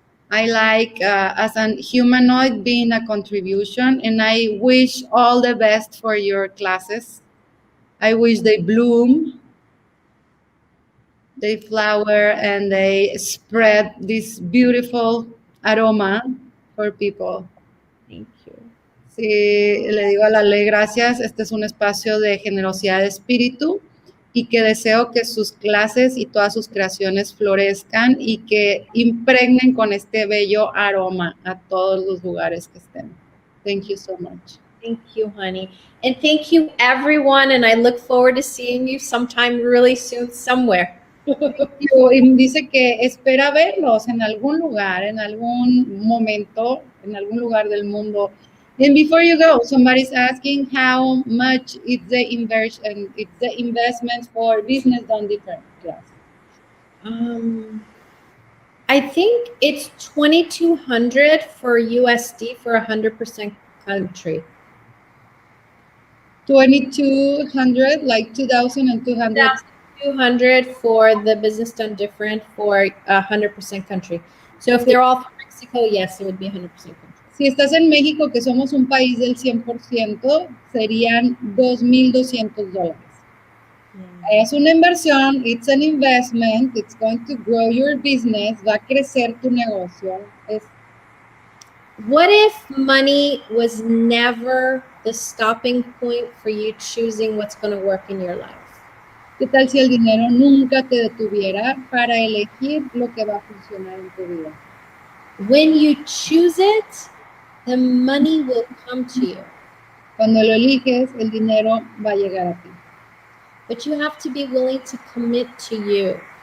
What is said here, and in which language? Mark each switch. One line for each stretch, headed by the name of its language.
English: I like as an humanoid being a contribution, and I wish all the best for your classes. I wish they bloom, they flower, and they spread this beautiful aroma for people. Thank you.
Spanish: Sí, le digo a Laleh, gracias. Este es un espacio de generosidad de espíritu y que deseo que sus clases y todas sus creaciones florezcan y que impregnen con este bello aroma a todos los lugares que estén.
English: Thank you so much. Thank you, honey. And thank you, everyone. And I look forward to seeing you sometime really soon somewhere.
Spanish: Y dice que espera verlos en algún lugar, en algún momento, en algún lugar del mundo.
English: And before you go, somebody's asking how much is the investment for business done different class. I think it's 2,200 for USD for 100% country. 2,200, like 2,200. 200 for the business done different for 100% country. So if they're all from Mexico, yes, it would be 100% country.
Spanish: Si estás en México, que somos un país del 100%, serían $2,200. Es una inversión,
English: it's an investment, it's going to grow your business,
Spanish: va a crecer tu negocio.
English: What if money was never the stopping point for you choosing what's going to work in your life?
Spanish: ¿Qué tal si el dinero nunca te detuviera para elegir lo que va a funcionar en tu vida?
English: When you choose it, the money will come to you.
Spanish: Cuando lo eliges, el dinero va a llegar a ti.
English: But you have to be willing to commit to you.